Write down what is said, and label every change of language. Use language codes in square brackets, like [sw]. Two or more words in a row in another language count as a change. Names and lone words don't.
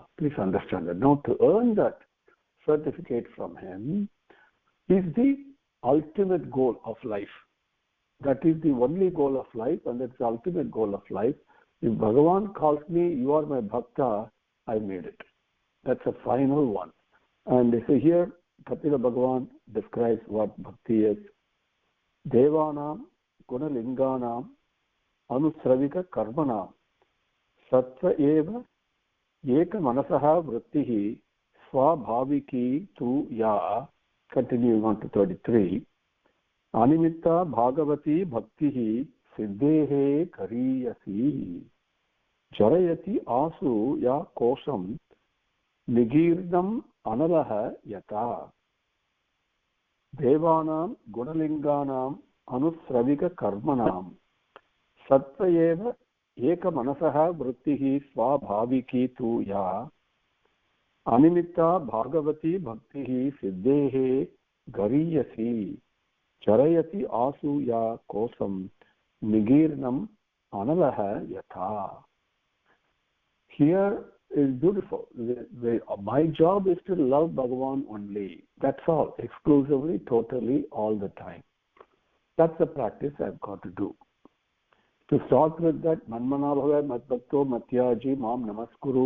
[en] Please understand that. Now, to earn that certificate from him is the ultimate goal of life. That is the only goal of life, and that's the ultimate goal of life. If Bhagavan calls me, you are my bhakta, I made it. That's a final one. And so here, Kapila Bhagavan describes what bhakti is. [sa] देवानां गुणलिङ्गानाम् आनुश्रविक कर्मणाम् सत्त्व एव एक मनसः वृत्तिः स्वाभाविकी तु या. [en] Continuing on to 33. [sa] अनिमित्ता भागवती भक्तिः सिद्धेः गरीयसी जरयति आशु या कोशम् निगीर्णम् अनलः यथा. देवानां गुणलिङ्गानाम् आनुश्रविक कर्मणाम् सत्त्व एव एक मनसः वृत्तिः स्वाभाविकी तु या अनिमित्ता भागवती भक्तिः सिद्धेः गरीयसी चरयति आसूया कोसं निगीर्णम् अनलः यथा. [en] Here is beautiful. My job is to love Bhagavan only. That's all. Exclusively, totally, all the time. That's the practice I've got to do. To start with that, [sa] मन्मना भव मद्भक्तो मद्याजी मां नमस्कुरु.